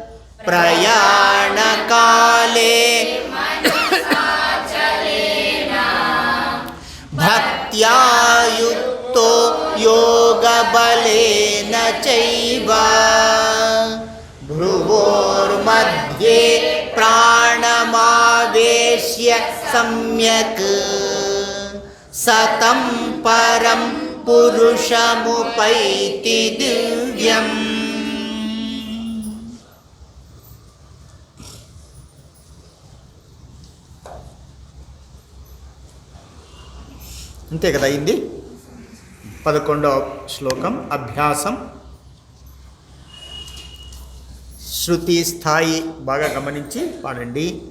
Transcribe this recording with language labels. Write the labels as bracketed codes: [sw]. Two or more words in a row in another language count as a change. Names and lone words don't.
[sa] प्रयाणकाले भक्त्या युक्तो योगबलेन चैव भ्रुवोर्मध्ये प्राणमावेश्य सम्यक् सतं परं पुरुषमुपैति दिव्यम्. [te] అంతే కదా అయింది. 11వ శ్లోకం అభ్యాసం. శృతి స్థాయి బాగా గమనించి పాడండి.